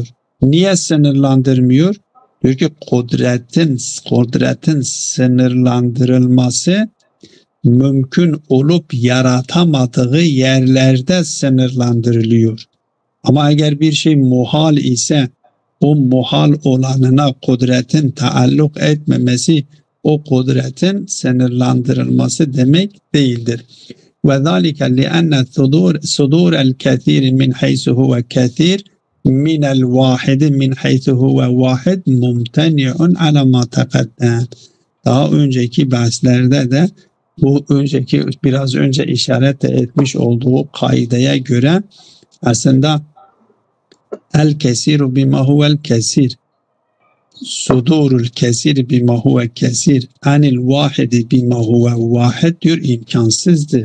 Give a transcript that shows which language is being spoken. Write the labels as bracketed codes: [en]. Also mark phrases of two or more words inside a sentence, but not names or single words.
[tr] Niye sınırlandırmıyor? Diyor ki kudretin sınırlandırılması mümkün olup yaratamadığı yerlerde sınırlandırılıyor. Ama eğer bir şey muhal ise o muhal olanına kudretin taalluk etmemesi o kudretin sınırlandırılması demek değildir. [ar] وَذَٰلِكَ لِأَنَّ صُدُورَ الْكَثِيرِ مِنْ حَيْثُ هُوَ كَثِيرٌ مِنَ الْوَاحِدِ مِنْ حَيْثُ هُوَ وَاحِدٌ مُمْتَنِعٌ عَلَى مَا تَقَدَّمَ. [tr] Daha önceki derslerde de bu biraz önce işaret etmiş olduğu kaideye göre aslında [ar] الكثير بما هو الكثير صدور الكثير بما هو كثير عن الواحد بما هو واحد [tr] diyor imkansızdır.